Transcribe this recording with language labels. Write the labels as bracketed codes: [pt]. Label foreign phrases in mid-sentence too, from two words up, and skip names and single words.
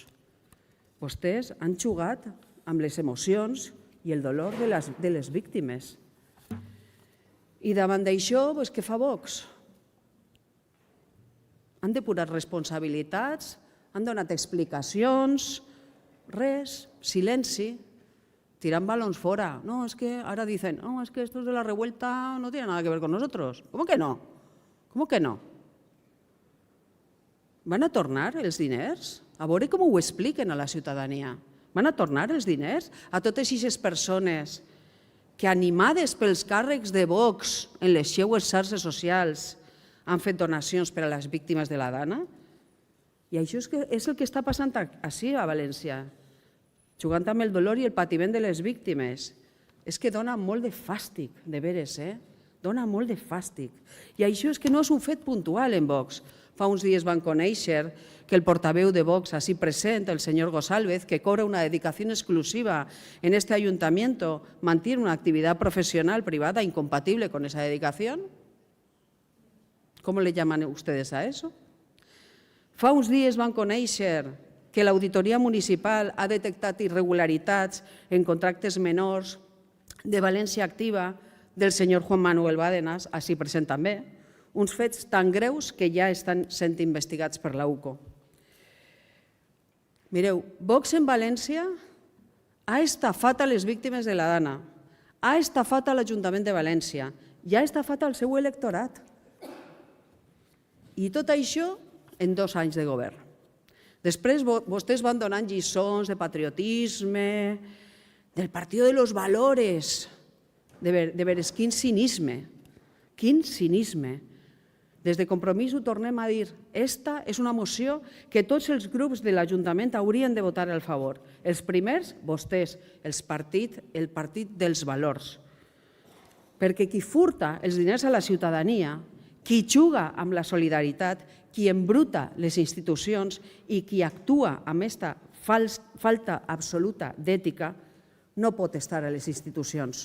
[ca] Vostès han jugat amb les emocions i el dolor de les víctimes. I davant d'això, què fa Vox? Han depurat responsabilitats, han donat explicacions, res, silenci, tirant balons fora. No, [es] es que ahora dicen, no, es que estos de la Revuelta no tienen nada que ver con nosotros. ¿Cómo que no? ¿Cómo que no? [ca] Van a tornar els diners? A veure com ho expliquen a la ciutadania. Van a tornar els diners a totes aquestes persones que, animades pels càrrecs de Vox en les seues xarxes socials, han fet donacions per a les víctimes de la Dana? I això és el que està passant així a València, jugant amb el dolor i el patiment de les víctimes. És que dona molt de fàstic, de veres, dona molt de fàstic. I això és que no és un fet puntual en Vox. Fa uns dies van conèixer que el portaveu de Vox, així present, el senyor González, que cobra una [es] dedicación exclusiva en este ayuntamiento, mantiene una actividad profesional privada incompatible con esa dedicación. ¿Cómo le llaman ustedes a eso? [ca] Fa uns dies van conèixer que l'Auditoria Municipal ha detectat irregularitats en contractes menors de València Activa del senyor Juan Manuel Bárcenas, així present també, uns fets tan greus que ja estan sent investigats per la UCO. Mireu, Vox en València ha estafat a les víctimes de la Dana, ha estafat a l'Ajuntament de València i ha estafat al seu electorat. I tot això en 2 anys de govern. Després vostès van donant lliçons de patriotisme, del Partido de los Valores, de veres, quin cinisme, quin cinisme. Des de Compromís ho tornem a dir, esta és una moció que tots els grups de l'Ajuntament haurien de votar a favor. Els primers, vostès, el partit dels valors. Perquè qui furta els diners a la ciutadania, qui juga amb la solidaritat, qui embruta les institucions i qui actua amb aquesta falta absoluta d'ètica, no pot estar a les institucions.